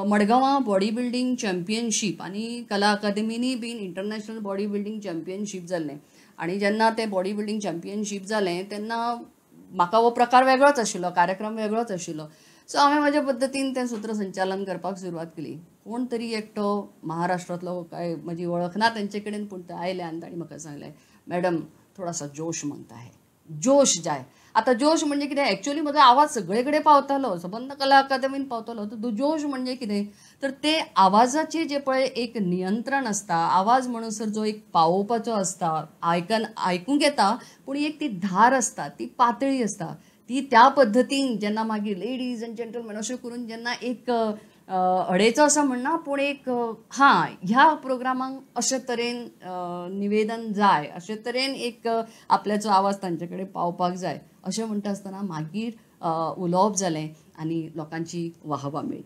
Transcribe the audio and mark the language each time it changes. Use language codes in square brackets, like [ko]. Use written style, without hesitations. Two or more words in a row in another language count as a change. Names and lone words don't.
[kok] मडगांवां [en] body building championship [kok] आनी कला अकादमीनी बीन [en] international body building championship [kok] जाल्लें आनी जेन्ना तें [en] body building championship [kok] जालें तेन्ना म्हाका हो प्रकार वेगळोच आशिल्लो, कार्यक्रम वेगळोच आशिल्लो. सो हांवें म्हज्या पद्दतीन तें सूत्रसंचालन करपाक सुरवात केली. कोण तरी एकटो महाराष्ट्रांतलो काय म्हजी वळख ना तेंचे कडेन पूण ते आयले आनी तांणी म्हाका सांगलें मॅडम [hi] थोड़ा सा जोश मांगता है, [kok] जोश जाय. आता जोश म्हणजे कितें एक्चुअली म्हजो आवाज सगळे कडेन पावतालो, सबंद कला अकादमीन पावतालो. तर जोश म्हणजे कितें तर ते आवाजाचे जे पळय एक नियंत्रण आसता, आवाज म्हणसर जो एक पावोवपाचो आसता, आयकूंक येता पूण एक ती धार आसता, ती पातळी आसता, ती त्या पद्दतीन जेन्ना मागीर [en] ladies and gentleman [kok] अशें करून जेन्ना एक अडेचो असं म्हणना पूण एक ह्या प्रोग्रामांक अशे तरेन निवेदन जाय, अशे तरेन एक आपल्याचो आवाज तांचे कडेन पावपाक जाय अशें म्हणटा आसतना मागीर उलोवप जालें आनी लोकांची वाहवा मेळ्ळी.